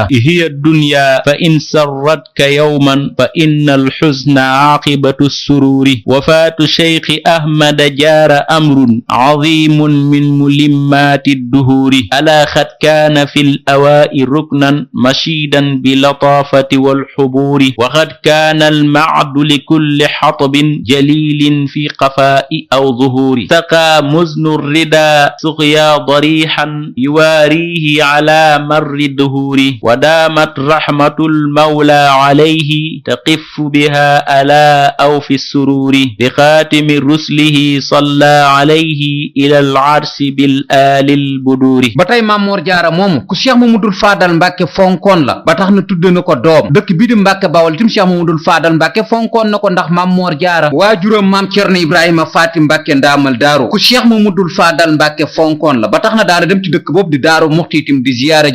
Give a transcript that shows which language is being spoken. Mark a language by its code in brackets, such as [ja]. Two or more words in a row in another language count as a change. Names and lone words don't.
[ar] هي دنيا فإن سرتك يوما فإن الحزن عاقبة السرور وفاة الشيخ أحمد جار أمر عظيم من ملمات الدهور لقد كان في اللأواء ركنا مشيدا باللطافة والحبور وقد كان المعاذ لكل خطب جليل في خفاء أو ظهور سقى مزن الرضا سقيا ضريحا يواريه على مر الدهور ودامت رحمة المولى عليه تقيف بها على أو في سرور بخاتم رسله صلى عليه إلى العرش بالآل البدور [wo] ba tey Mamor Jaara moomu ku Cheikh Mamadou Fadal Mbacke fonkoon la ba tax na tudde na ko doom dëkk bi di Mbacke Bawol tim Cheikh Mamadou Fadal Mbacke fonkoon na ko ndax Mamor Jaara waajuram maam Cerno Ibrahima Faati Mbacke ndaamal daaru ku cheikh mamadul faadal mbàkke fonkoon la ba tax na daana dem ci dëkk boobu di daaru muxti itam di ziyaara